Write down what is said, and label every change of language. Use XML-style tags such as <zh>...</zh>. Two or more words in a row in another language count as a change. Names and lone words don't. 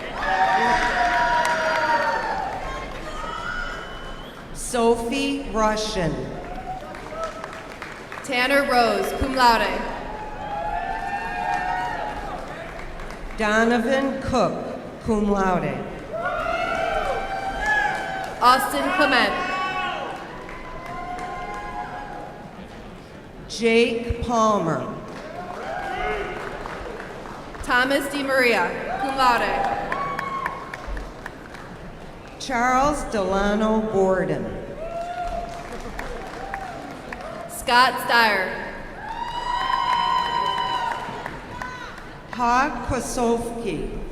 <en>Sophie Russian. Tanner Rose,</en> <la>cum laude.</la> <en>Donovan Cook,</en> <la>cum laude.</la> <en>Austin Clement. Jake Palmer. Thomas DiMaria,</en> <la>cum laude.</la> <en>Charles Delano Borden. Scott Steyer. Hog Kwasowski.</en>